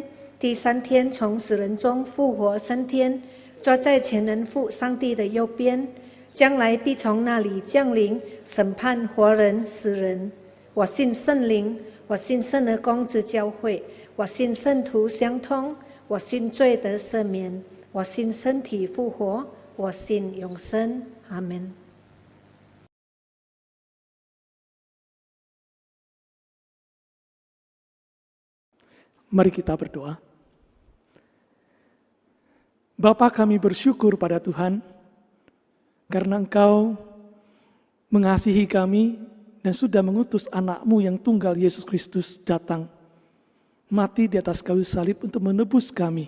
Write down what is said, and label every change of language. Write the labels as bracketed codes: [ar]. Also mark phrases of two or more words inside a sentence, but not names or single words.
[zh] 第三天从死人中复活升天，坐在全能父上帝的右边，将来必从那里降临，审判活人死人。我信圣灵，我信圣而公之教会，我信圣徒相通，我信罪得赦免，我信身体复活，我信永生。阿门。 [id] Mari kita berdoa. Bapa, kami bersyukur pada Tuhan karena Engkau mengasihi kami dan sudah mengutus anak-Mu yang tunggal Yesus Kristus datang mati di atas kayu salib untuk menebus kami.